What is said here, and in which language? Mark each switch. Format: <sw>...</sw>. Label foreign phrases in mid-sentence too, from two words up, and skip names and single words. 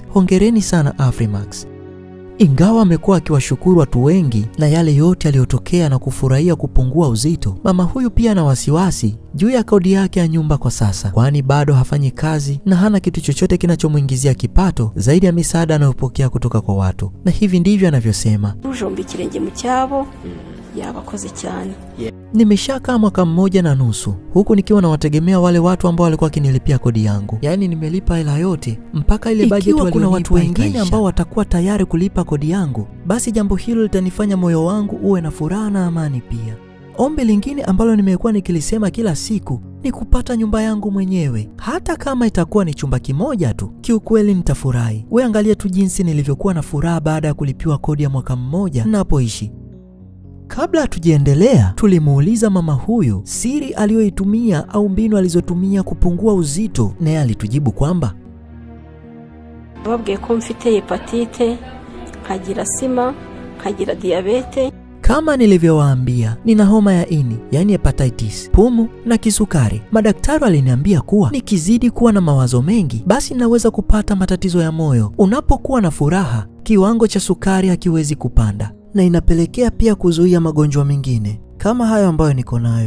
<sw>Hongereni sana Afrimax. Ingawa amekuwa akiwashukuru watu wengi na yale yote aliyotokea na kufurahia kupungua uzito, mama huyu pia ana wasiwasi juu ya kodi yake ya nyumba kwa sasa, kwani bado hafanyi kazi na hana kitu chochote kinachomuingizia kipato zaidi ya misaada anayopokea kutoka kwa watu. Na hivi ndivyo anavyosema:</sw> <rw>ujomba ikirenge mu cyabo yabakoze cyane.</rw> <sw>Nimeshakaa mwaka 1.5 huku nikiwa na wategemea wale watu ambao walikuwa kinilipia kodi yangu. Yani nimelipa hela yote mpaka ile budget walionipa. Kuna watu wengine ambao watakuwa tayari kulipa kodi yangu, basi jambo hilo litanifanya moyo wangu uwe na furaha na amani pia. Ombi lingine ambalo nimekuwa nikilisema kila siku ni kupata nyumba yangu mwenyewe, hata kama itakuwa ni chumba kimoja tu. Kiukweli nitafurahi. Wewe angalia tu jinsi nilivyokuwa na furaha baada ya kulipiwa kodi ya mwaka 1 ninapoishi. Kabla hatujaendelea, tulimuuliza mama huyu siri aliyoitumia au mbinu alizotumia kupungua uzito, naye alitujibu kwamba</sw> <rw>babwiye ko mfite hepatite, kagira sima, kagira diabete.</rw> <sw>Kama nilivyowaambia, nina homa ya ini, yani hepatitis, pumu na kisukari. Madaktari waliniambia kuwa nikizidi kuwa na mawazo mengi, basi naweza kupata matatizo ya moyo. Unapokuwa na furaha, kiwango cha sukari hakiwezi kupanda, na inapelekea pia kuzuia magonjwa mengine kama hayo ambayo niko nayo.</sw>